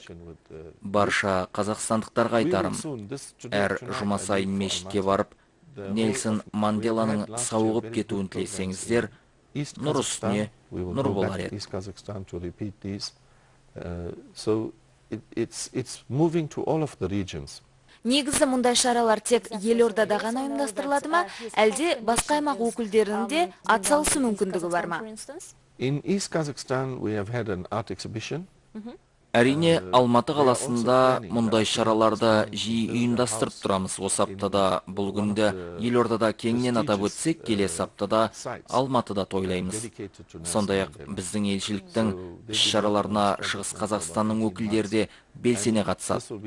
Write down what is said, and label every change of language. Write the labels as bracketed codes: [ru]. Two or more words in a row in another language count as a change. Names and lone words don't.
[kk] Барша қазақстандықтарға айтарым, әр жұма сайын мешітке барып, Нельсон Манделаның сауығып кетуін тілесеңіздер, нұр үстіне нұр болар еді. Негізі мұндай шаралар тек елордада ғана ұйымдастырылады ма, әлде басқа аймақ өкілдерінде атсалысу мүмкіндігі бар ма? [en] In East Kazakhstan, we have had an art exhibition. [kk] Әрине, Алматы қаласында мұндай шараларды жиі ұйымдастырып тұрамыз. Осы аптада бұл күнді елордада кеңінен атап өтсек, келесі аптада Алматыда тойлаймыз. Сондай-ақ біздің елшіліктің іс-шараларына Шығыс Қазақстанның өкілдері де белсене қатысады.